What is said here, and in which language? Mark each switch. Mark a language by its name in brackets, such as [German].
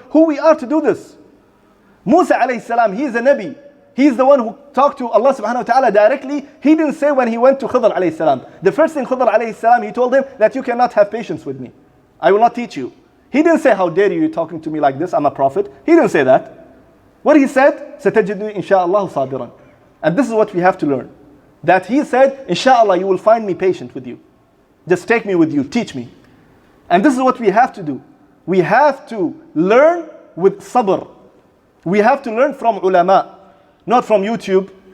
[English] Who we are to do this? Musa alayhi salam, he is a Nabi. He is the one who talked to Allah subhanahu wa ta'ala directly. He didn't say when he went to Khidr alayhi salam. The first thing Khidr alayhi salam, he told him that you cannot have patience with me. I will not teach you. He didn't say, how dare you talking to me like this? I'm a prophet. He didn't say that. What he said, [Arabic] سَتَجِدُنِي إِنْ شَاءَ اللَّهُ صَابِرًا. [English] And this is what we have to learn. That he said, inshallah, you will find me patient with you. Just take me with you, teach me. And this is what we have to do. We have to learn with sabr. We have to learn from ulama, not from YouTube.